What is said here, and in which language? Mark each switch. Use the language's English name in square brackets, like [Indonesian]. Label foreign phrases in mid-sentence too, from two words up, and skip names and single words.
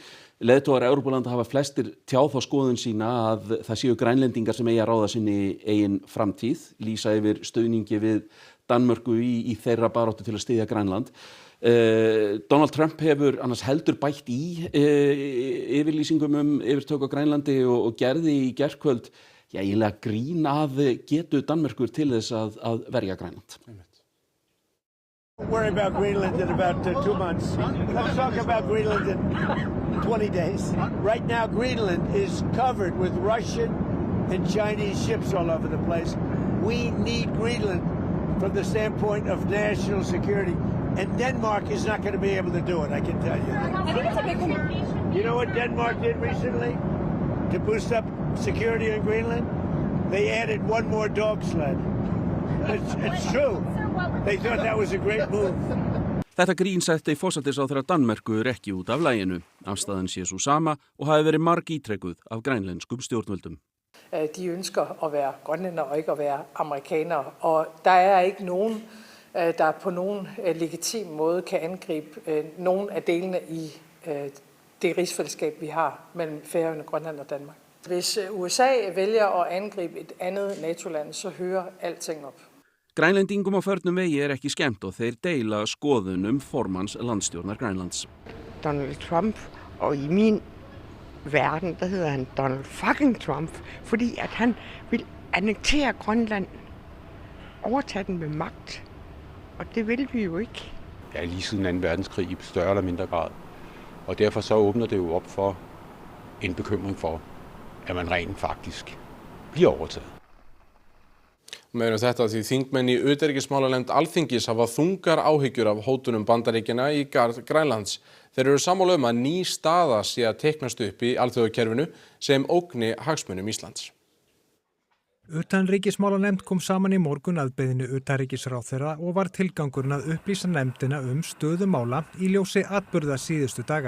[Icelandic] Leiðtogar Evrópulanda hafa flestir tjáð þá skoðun sína að það séu Grænlendingar sem eigi að ráða sinni eigin framtíð, lýsa yfir stuðningi við Danmörku í þeirra baráttu til að styðja Grænland. Donald Trump hefur annars heldur bætt í yfirlýsingum yfirtöku á Grænlandi og gerði í gærkvöld eiginlega grín að getu Danmerkur til þess að verja Grænland. [English] Don't worry about Greenland in about 2 months. Let's talk about Greenland in 20 days. Right now, Greenland is covered with Russian and Chinese ships all over the place. We need Greenland from the standpoint of national security. And Denmark is not going to be able to do it, I can tell you. I think it's a big communication. You know what Denmark did recently to boost up security in Greenland? They added 1 more dog sled. It's true. They thought that was a great move. [Icelandic] Þetta grín setti forsætisráðherra Danmerkur ekki út af laginu. Afstaðan sé svo sama og hafi verið margítrekkuð af grænlenskum stjórnvöldum. [Danish] De ønsker at være grønlændere og ikke at være amerikanere, og der er ikke nogen, der på nogen legitim måde kan angribe nogen af delene i det rigsfællesskab, vi har mellem Færøerne, Grønland og Danmark. Hvis USA vælger at angribe et andet NATO-land, så hører alting op. [Icelandic] Grænlendingum á förnum vegi ekki skemmt og þeir deila skoðunum formans landstjórnar Grænlands. [Danish] Donald Trump, og i min verden, der hedder han Donald fucking Trump, fordi at han vil annektere Grønland, overtage den med magt, og det vil vi jo ikke. Ja, lige siden 2. verdenskrig i større eller mindre grad, og derfor så åbner det jo op for en bekymring for, at man rent faktisk bliver overtaget. [Icelandic] Meðan þetta því þingmenn í utanríkismálanefnd Alþingis hafa þungar áhyggjur af hótunum Bandaríkjanna í garð Grænlands. Þeir eru sammála að ný staða sé að teiknast upp í alþjóðakerfinu sem ógni hagsmunum Íslands. Utanríkismálanefnd kom saman í morgun að beiðni utanríkisráðherra og var tilgangurinn að upplýsa nefndina stöðu mála í ljósi atburða síðustu daga.